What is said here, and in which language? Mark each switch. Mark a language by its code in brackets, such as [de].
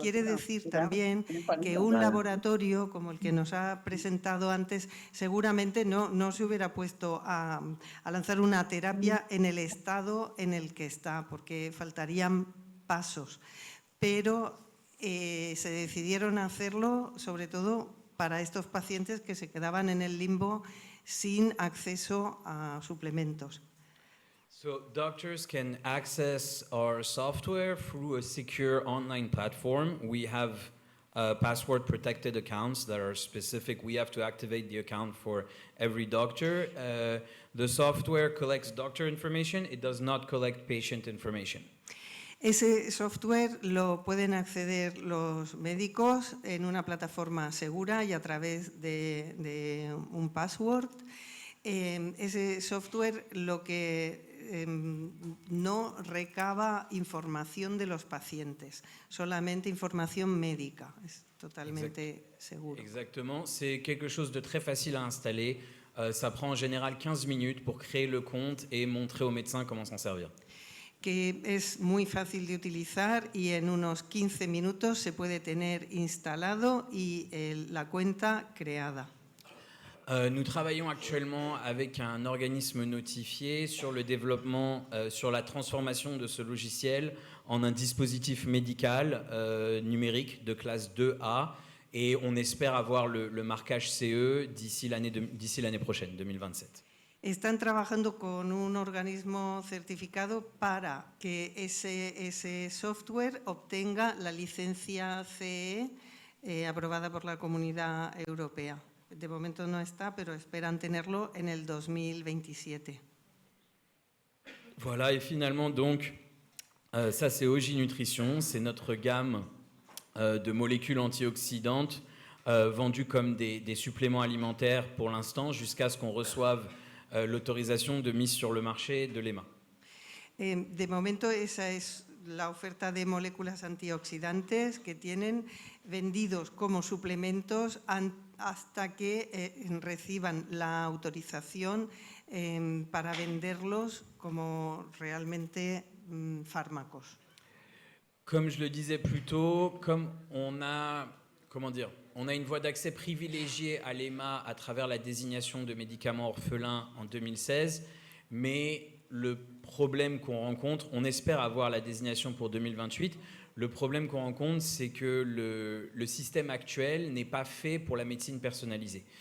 [es] Quiere decir también que un laboratorio como el que nos ha presentado antes seguramente no se hubiera puesto a lanzar una terapia en el estado en el que está, porque faltarían pasos. Pero se decidieron hacerlo sobre todo para estos pacientes que se quedaban en el limbo sin acceso a suplementos. [en] So doctors can access our software through a secure online platform. We have password protected accounts that are specific. We have to activate the account for every doctor. The software collects doctor information. It does not collect patient information. [es] Ese software lo pueden acceder los médicos en una plataforma segura y a través de un password. Ese software lo que no recaba información de los pacientes, solamente información médica. Es totalmente seguro. [fr] Exactement. C'est quelque chose de très facile à installer. Ça prend en général 15 minutes pour créer le compte et montrer au médecin comment s'en servir. [es] Que es muy fácil de utilizar y en unos 15 minutos se puede tener instalado y la cuenta creada. [fr] Nous travaillons actuellement avec un organisme notifié sur le développement, sur la transformation de ce logiciel en un dispositif médical numérique de classe 2A et on espère avoir le marquage CE d'ici l'année prochaine, 2027. [es] Están trabajando con un organismo certificado para que ese software obtenga la licencia CE aprobada por la Comunidad Europea. De momento no está, pero esperan tenerlo en el 2027. [fr] Voilà, et finalement, donc, ça c'est Oji Nutrition, c'est notre gamme de molécules antioxydantes vendues comme des suppléments alimentaires pour l'instant, jusqu'à ce qu'on reçoive l'autorisation de mise sur le marché de l'EMA. [es] De momento esa es la oferta de moléculas antioxidantes que tienen vendidos como suplementos hasta que reciban la autorización para venderlos como realmente fármacos. [fr] Comme je le disais plus tôt, comme on a une voie d'accès privilégiée à l'EMA à travers la désignation de médicaments orphelins en 2016, mais le problème qu'on rencontre, on espère avoir la désignation pour 2028, le problème qu'on rencontre, c'est que le système actuel n'est pas fait pour la médecine personnalisée.